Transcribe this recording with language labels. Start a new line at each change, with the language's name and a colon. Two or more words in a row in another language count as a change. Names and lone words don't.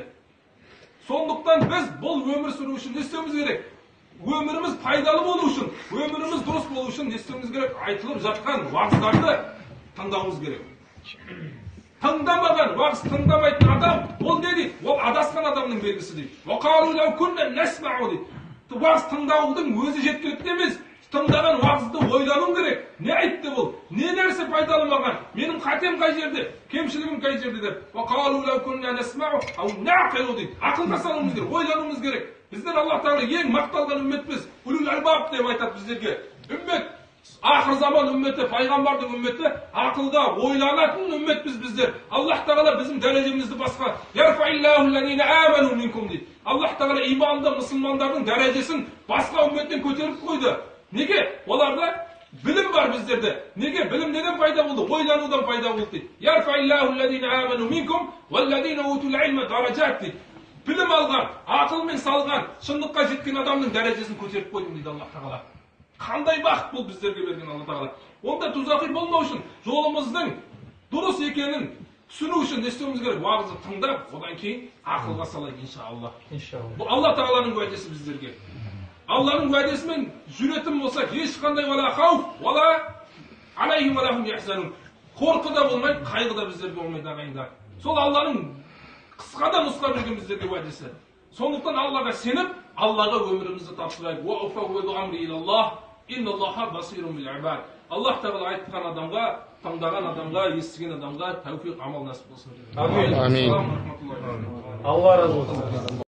Kazakh: Сондықтан біз бұл өмір сүру үшін не істеуіміз керек? Өміріміз пайдалы болу үшін, өміріміз дұрыс болу үшін не істеуіміз керек? Айтылып жатқан уағыздарды тыңдауымыз керек. Тыңдамаған, уағыз тыңдамайтын адам, ол не дейді? Ол адасқан адамның белгісі дейді.
Arabic: وقالوا لو كنا نسمع дейді.
Kazakh: Уағыз тыңдаудың өзі жеткілікті емес. Тыңдаған уағызды ойлану керек. Не айтты бұл? Не нәрсе пайдалы маған? Менің қатем қай жерде? Кемшілігім қай жерде деп.
Arabic: وقالوا لو كنا نسمع أو نعقل дейді.
Kazakh: Ақылға салуымыз керек, ойлануымыз керек. Біздер Аллах тағала ең мақталған үмметпіз.
Arabic: أولو الألباب
Kazakh: деп айтады біздерге. Үммет, ақыр заман үмметі, пайғамбардың үмметі, ақылға ойланатын үмметпіз біздер. Аллах тағала біздің дәрежемізді басқа.
Arabic: يرفع الله الذين آمنوا منكم дейді.
Kazakh: Аллах тағала иманды мұсылмандардың дәрежесін басқа үмметтен көтеріп қойды. Неге? Оларда білім бар біздерде. Неге? Білім неден пайда болды? Ойланудан пайда болды дейді.
Arabic: يرفع الله الذين آمنوا منكم والذين أوتوا العلم درجات дейді.
Kazakh: Білім алған, ақылмен салған, шындыққа жеткен адамның дәрежесін көтеріп қойдым дейді Аллах тағала. Қандай бақыт бұл біздерге берген Алла тағала. Онда тұзақи болмау үшін, жолымыздың дұрыс екенін түсіну үшін не істеуіміз керек? Уағызды тыңдап, одан кейін ақылға салайық иншалла. Бұл Алла тағаланың уәдесі біздерге. Алланың уәдесімен жүретін болсақ, ешқандай
Arabic: ولا خوف ولا عليهم ولا هم يحزنون.
Kazakh: Қорқы да болмайды, қайғы да біздерге болмайды ағайындар. Сол Алланың қысқада нұсқа берген біздерге уәдесі. Сондықтан Аллаға сеніп, Аллаға өмірімізді тапсырайық.
Arabic: وأفوض أمري إلى الله إن الله بصير بالعباد.
Kazakh: Аллах тағала айтқан адамға, тыңдаған адамға, естіген адамға тәуфиқ амал насip болсын. Амин. Алла разы болсын.